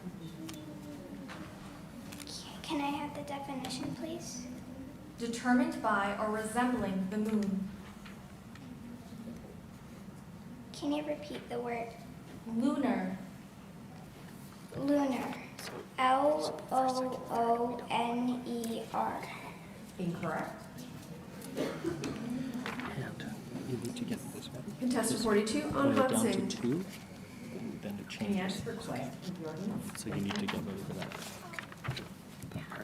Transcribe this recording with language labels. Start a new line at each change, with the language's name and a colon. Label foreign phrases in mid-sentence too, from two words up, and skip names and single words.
English: Can I have the definition, please? Determined by or resembling the moon. Can you repeat the word? Lunar. Lunar. L-O-O-N-E-R. Incorrect. And you need to get this one. Contestant 42, When we're Anhat down Singh. to 2, then it changes. So you need to get rid of that part.